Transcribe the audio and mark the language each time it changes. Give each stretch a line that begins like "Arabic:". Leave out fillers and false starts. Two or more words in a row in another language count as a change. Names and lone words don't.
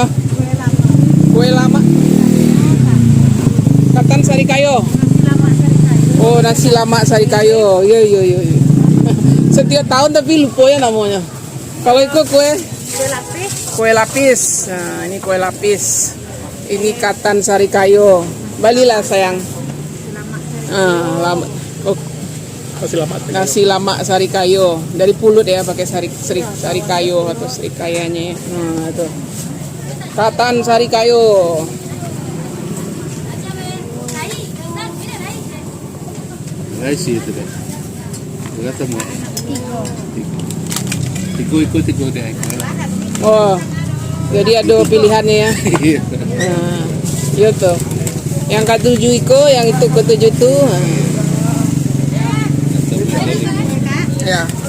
Indonesian: Kue lama. Katan sari kayo. Oh, nasi lama sari kayo. Iya. Setiap tahun tapi lupa ya namanya. Kalau itu kue lapis. kue lapis. Nah, ini kue lapis. Ini katan sari kayo.
Minangkabau: Balilah sayang. Lama.
Indonesian: Oh, nasi lama sari kayo. Dari pulut ya, pakai sari kayo atau serikayanya. Nah, itu. Katan sari kayo. Nasi itu deh. Berapa mau? Tiga deh. Oh, jadi ada pilihannya ya. Iya. Nah, iya tuh. Yang ke-7 iko, yang itu ke-7 tuh. Ya.